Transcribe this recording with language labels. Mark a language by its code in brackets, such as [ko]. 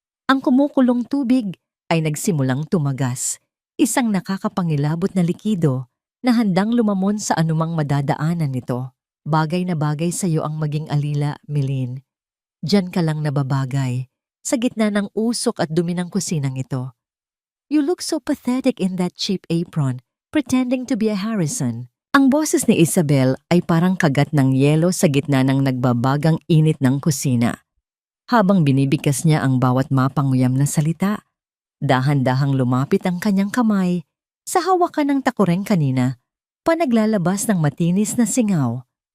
[tl] Ang kumukulong tubig ay nagsimulang tumagas, isang nakakapangilabot na likido na handang lumamon sa anumang madadaanan nito. Bagay na bagay sa iyo ang maging alila, Melin. Diyan ka lang nababagay, sa gitna ng usok at dumi ng kusinang ito. [en] You look so pathetic in that cheap apron, pretending to be a Harrison. [tl] Ang boses ni Isabel ay parang kagat ng yelo sa gitna ng nagbabagang init ng kusina. Habang binibigkas niya ang bawat mapanguyam na salita, dahan-dahang lumapit ang kanyang kamay sa hawakan ng takureng kanina, panaglalabas ng matinis na singaw.